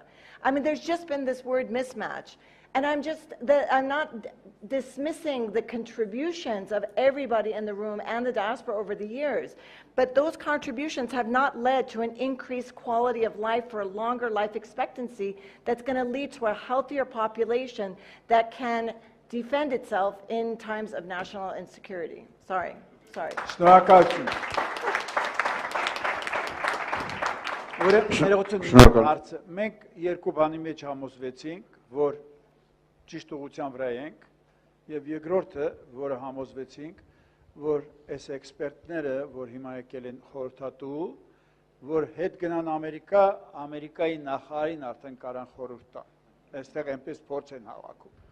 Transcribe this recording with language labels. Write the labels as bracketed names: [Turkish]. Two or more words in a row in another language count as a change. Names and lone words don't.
[English] I mean, there's just been this word mismatch. And I'm not dismissing the contributions of everybody in the room and the diaspora over the years, but those contributions have not led to an increased quality of life for a longer life expectancy that's going to lead to a healthier population that can defend itself in times of national insecurity. Sorry. [Armenian] Շնորհակալություն։ Մենք երկու բանի մեջ համոզվեցինք, որ ճիշտ ուղղության վրա ենք, եւ երկրորդը, որը համոզվեցինք, որ այս էքսպերտները, որ հիմա եկել են խորհրդատու, որ հետ գնան Ամերիկա, Ամերիկայի նախարարին արդեն կարան խորհուրդ տան։ Այստեղ այնպես փորձ են հավաքում։